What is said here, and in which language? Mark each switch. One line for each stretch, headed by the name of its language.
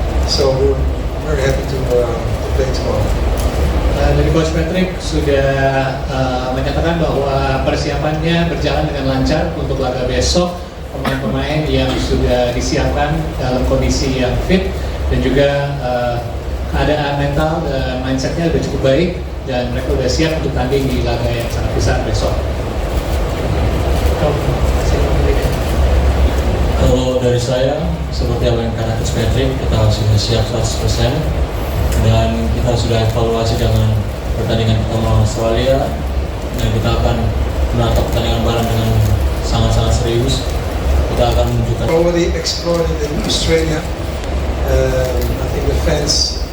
English: So we're very happy to play tomorrow.
Indonesian: Dari Coach Patrick sudah menyatakan bahwa persiapannya berjalan dengan lancar untuk laga besok. Pemain-pemain yang sudah disiapkan dalam kondisi yang fit, dan juga keadaan mental dan mindsetnya sudah cukup baik, dan mereka sudah siap untuk tanding di laga yang sangat besar besok. Kalau dari saya, seperti apa yang kata Coach Patrick, kita sudah siap 100%, dan kita sudah evaluasi dengan pertandingan kita melawan Australia, dan kita akan menatap pertandingan Bahrain dengan sangat-sangat serius. Kita akan menunjukkan.
English: Already explored in Australia. I think the fans